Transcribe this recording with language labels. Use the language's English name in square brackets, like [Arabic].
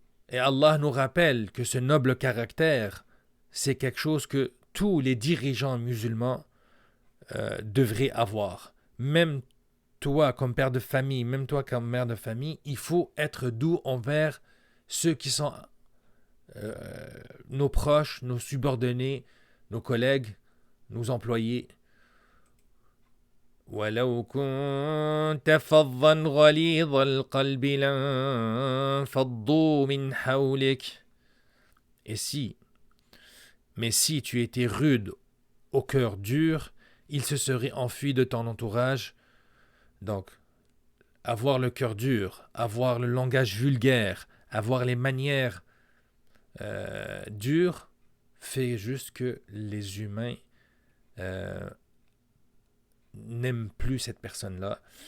[French] Et Allah nous rappelle que ce noble caractère, c'est quelque chose que tous les dirigeants musulmans devraient avoir. Même toi comme père de famille, même toi comme mère de famille, il faut être doux envers ceux qui sont nos proches, nos subordonnés, nos collègues, nos employés. [Arabic] ولو كنت فظا غليظ القلب لانفضوا من حولك. [French] Mais si tu étais rude au cœur dur, ils se seraient enfuis de ton entourage. Donc, avoir le cœur dur, avoir le langage vulgaire, avoir les manières dures, fait juste que les humains n'aiment plus cette personne-là.